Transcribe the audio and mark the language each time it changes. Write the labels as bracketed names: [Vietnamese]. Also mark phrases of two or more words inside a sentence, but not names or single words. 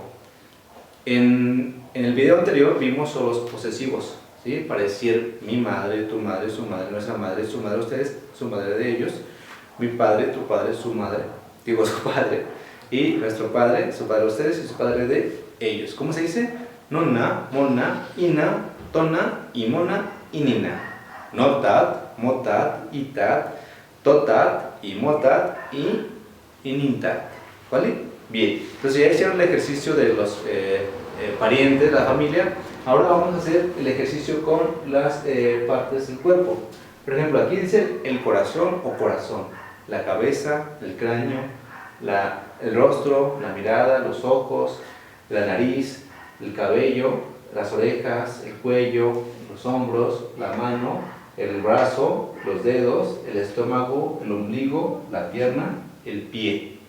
[Spanish] En el video anterior vimos los posesivos, ¿sí? Para decir mi madre, tu madre, su madre, nuestra madre, su madre, ustedes, su madre de ellos, mi padre, tu padre, su madre, digo su padre, y nuestro padre, su padre de ustedes y su padre de ellos. ¿Cómo se dice? [Nahuatl languages] Nonna, monna, ina, tona, imona, inina. Notat, motat, itat, totat, imotat y inintat. ¿Vale? [Spanish] Bien, entonces ya hicieron el ejercicio de los parientes, la familia. Ahora vamos a hacer el ejercicio con las partes del cuerpo. Por ejemplo, aquí dice el corazón o corazón, la cabeza, el cráneo, el rostro, la mirada, los ojos, la nariz, el cabello, las orejas, el cuello, los hombros, la mano, el brazo, los dedos, el estómago, el ombligo, la pierna, el pie.